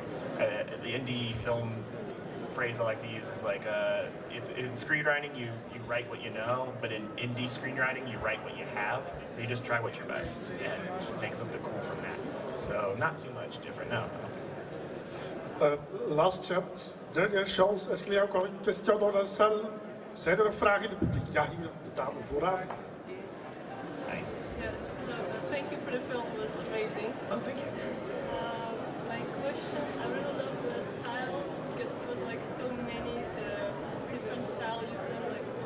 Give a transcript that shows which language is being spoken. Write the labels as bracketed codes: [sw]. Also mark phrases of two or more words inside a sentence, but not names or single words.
[en] The indie film phrase I like to use is like, if in screenwriting you write what you know, but in indie screenwriting you write what you have, so you just try what's your best and make something cool from that. So not too much different, no, I don't think so. Last chance, [fr] dernière chance. Est-ce qu'il y a encore une question dans la salle? [nl] Zijn er nog vragen in het publiek? Ja, hier de dame vooraan. [en] Hi. Yeah, thank you for the film, it was amazing. Oh, thank you. My question, I really love the style because it was like so many different style. You feel like